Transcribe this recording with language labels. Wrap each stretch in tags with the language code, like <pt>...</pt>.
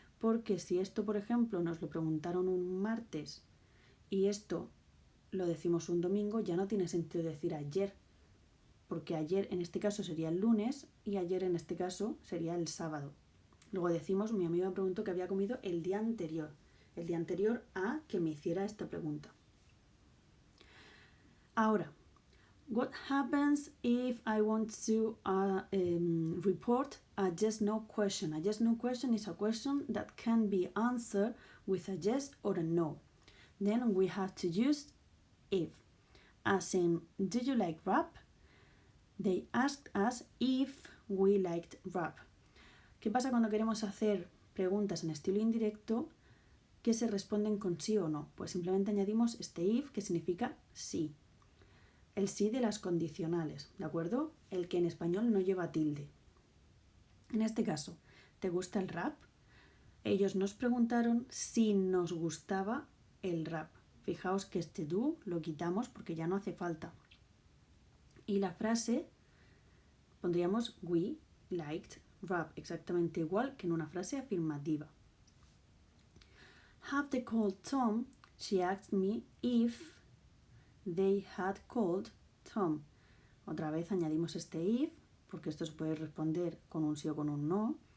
<es>Porque si esto, por ejemplo, nos lo preguntaron un martes y esto lo decimos un domingo, ya no tiene sentido decir ayer, porque ayer en este caso sería el lunes y ayer en este caso sería el sábado. Luego decimos, mi amigo me preguntó que había comido el día anterior a que me hiciera esta pregunta.</es> <en>Ahora, what happens if I want to report a yes-no question? A yes-no question is a question that can be answered with a yes or a no. Then we have to use if. As in, do you like rap? They asked us if we liked rap.</en> <es>¿Qué pasa cuando queremos hacer preguntas en estilo indirecto que se responden con sí o no? Pues simplemente añadimos este if, que significa sí. El sí de las condicionales, ¿de acuerdo? El que en español no lleva tilde. En este caso, ¿te gusta el rap? Ellos nos preguntaron si nos gustaba el rap. Fijaos que este do lo quitamos porque ya no hace falta. Y la frase pondríamos</es> <en>we liked rap,</en> <es>exactamente igual que en una frase afirmativa.</es> <en>Have they called Tom? She asked me if they had called Tom.</en> <es>Otra vez añadimos este if, porque esto se puede responder con un sí o con un no.</es>